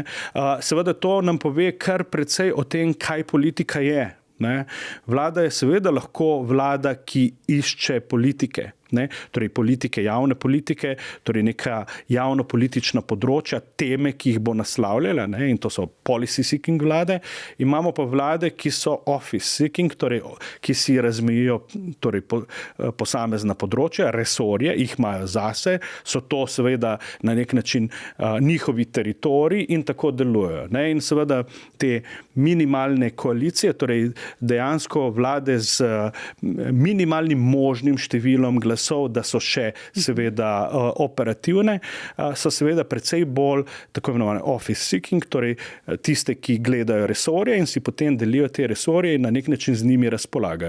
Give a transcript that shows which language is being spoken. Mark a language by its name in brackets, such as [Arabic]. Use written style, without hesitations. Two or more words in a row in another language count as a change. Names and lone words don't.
[Slovenian] Seveda to nam pove kar precej o tem, kaj politika je. Ne. Vlada je seveda lahko vlada, ki išče politike. Ne, politike, javne politike, neka javno-politična področja, teme, ki jih bo naslavljala, ne, in to so [English] policy seeking [Slovenian] vlade. Imamo pa vlade, ki so [English] office seeking, [Slovenian] ki si razmejijo posamezna področja, resorje, jih imajo zase, so to seveda na nek način njihovi teritoriji in tako delujejo. Ne, in seveda te minimalne koalicije, dejansko vlade z minimalnim možnim številom glasov, glasov, da so še seveda operativne, so seveda precej bolj tako imenovane [English] office seeking, [Slovenian] torej tiste, ki gledajo resorje in si potem delijo te resorje in na nek način z njimi razpolagajo.